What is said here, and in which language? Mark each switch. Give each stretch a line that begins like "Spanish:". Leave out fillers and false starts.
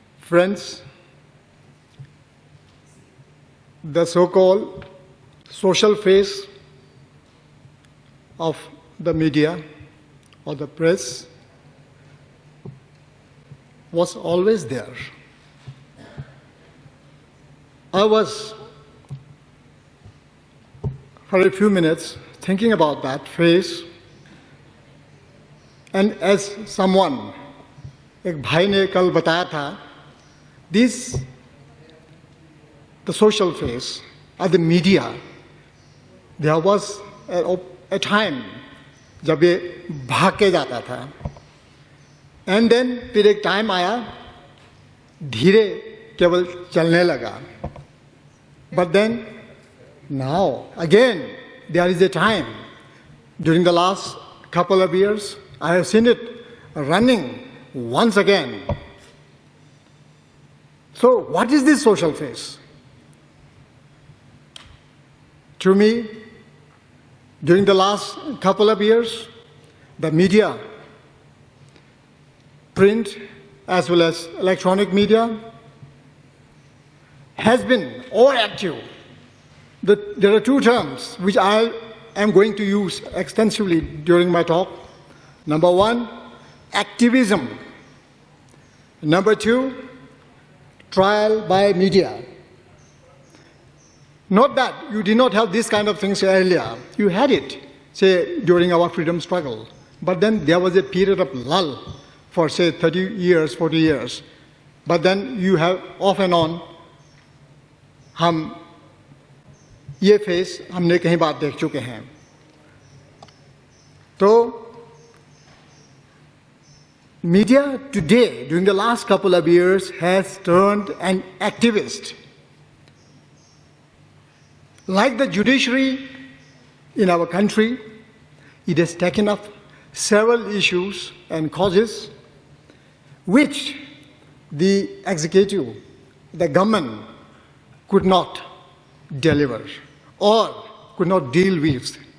English: Friends, the so-called social face of the media or the press was always there. I was, for a few minutes, thinking about that face. And as someone,
Hindi: एक भाई ने कल बताया था,
English: the social face of the media, there was a time
Hindi: जब ये भाग के जाता था,
English: and then
Hindi: फिर एक टाइम आया, धीरे केवल चलने लगा.
English: But then now again there is a time during the last couple of years. I have seen it running once again. So, what is this social face? To me, during the last couple of years, the media, print as well as electronic media, has been overactive. There are two terms which I am going to use extensively during my talk. Number one, activism. Number two, trial by media. Not that you did not have these kind of things earlier. You had it, say, during our freedom struggle. But then there was a period of lull for, say, 30 years, 40 years. But then you have off and on,
Hindi: हम ये face हमने कहीं बात देख चुके हैं.
English: तो media today, during the last couple of years, has turned an activist. Like the judiciary in our country, it has taken up several issues and causes which the executive, the government, could not deliver or could not deal with.